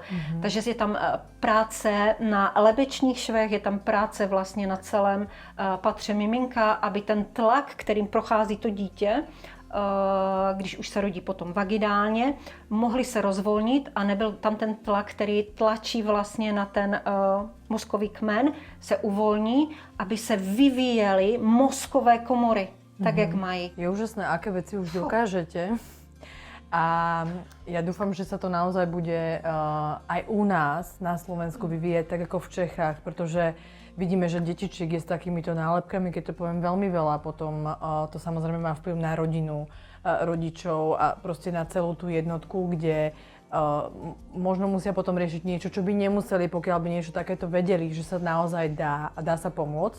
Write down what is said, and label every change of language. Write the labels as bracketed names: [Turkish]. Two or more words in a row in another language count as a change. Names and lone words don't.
[Czech] Takže je tam práce na lebečních švech, je tam práce vlastně na celém patře miminka, aby ten tlak, kterým prochází to dítě, když už se rodí potom vaginálně, mohli se rozvolnit a nebyl tam ten tlak, který tlačí vlastně na ten mozkový kmen, se uvolní, aby se vyvíjely mozkové komory, tak jak mají. [Slovak] Je úžasné, aké veci už dokážete. A ja dúfam, že sa to naozaj bude aj u nás na Slovensku vyvíjať tak ako v Čechách, pretože vidíme, že detičiek je s takýmito nálepkami, keď to poviem veľmi veľa, potom to samozrejme má vplyv na rodinu, rodičov a proste na celú tú jednotku, kde možno musia potom riešiť niečo, čo by nemuseli, pokiaľ by niečo takéto vedeli, že sa naozaj dá a dá sa pomôcť.